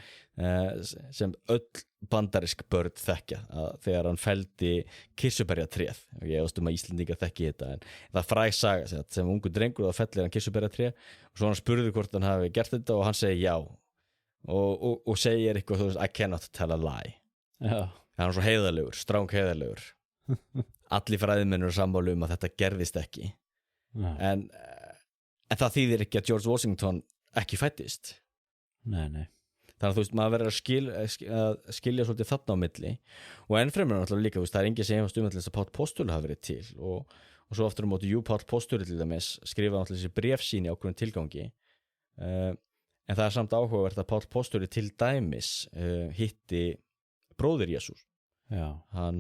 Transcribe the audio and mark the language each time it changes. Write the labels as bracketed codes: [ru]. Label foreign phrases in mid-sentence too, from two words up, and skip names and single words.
[is] sem öll bandarísk börn þekkja þegar hann felldi kirsuberjatréð og ég veist að Íslendingar þekki þetta en það fræg saga sem ungur drengur og fellir hann kirsuberjatréð og svo hann spurði hvort hann hafi gert þetta og hann segi já og segir eitthvað þú veist [en] I cannot tell a lie [is] hann er svo heiðarlegur, stráng heiðarlegur allir fræðimenn eru sammála að þetta gerðist ekki en það þýðir ekki að George Washington ekki fæddist Nei þannig að þú veist maður verður að skilja svolítið þarna á milli og ennfremur náttúrulega líka það er enginn sem hefast að Páll postuli hafi verið til og svo aftur á móti Páll postuli til dæmis skrifa náttúrulega þessi bréf sín í ákveðnum tilgangi en það er samt áhugavert að Páll postuli til dæmis hitti bróðir Jesús hann